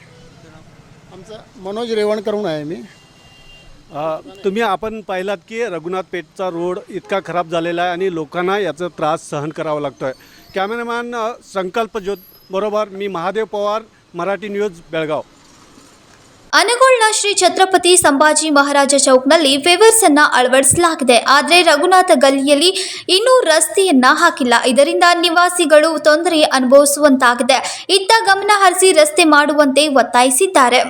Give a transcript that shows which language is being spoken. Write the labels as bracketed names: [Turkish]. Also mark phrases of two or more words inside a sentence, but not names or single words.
[Marathi] आमचं मनोज रेवणकर म्हणून आहे मी. तुम्ही आपण पाहिलात की रघुनाथ पेठचा रोड इतका खराब झालेला आहे आणि लोकांना याचा त्रास सहन करावा लागतो आहे. कॅमेरामॅन संकल्प ज्योत बरोबर मी महादेव पवार, मराठी न्यूज, बेळगाव. [Kannada] ಅನಗೋಳ್ನ ಶ್ರೀ ಛತ್ರಪತಿ ಸಂಭಾಜಿ ಮಹಾರಾಜ ಚೌಕ್ನಲ್ಲಿ ವೇವರ್ಸ್ ಅನ್ನು ಅಳವಡಿಸಲಾಗಿದೆ. ಆದರೆ ರಘುನಾಥ ಗಲ್ಲಿಯಲ್ಲಿ ಇನ್ನೂ ರಸ್ತೆಯನ್ನ ಹಾಕಿಲ್ಲ. ಇದರಿಂದ ನಿವಾಸಿಗಳು ತೊಂದರೆ ಅನುಭವಿಸುವಂತಾಗಿದೆ. ಇತ್ತ ಗಮನ ಹರಿಸಿ ರಸ್ತೆ ಮಾಡುವಂತೆ ಒತ್ತಾಯಿಸಿದ್ದಾರೆ.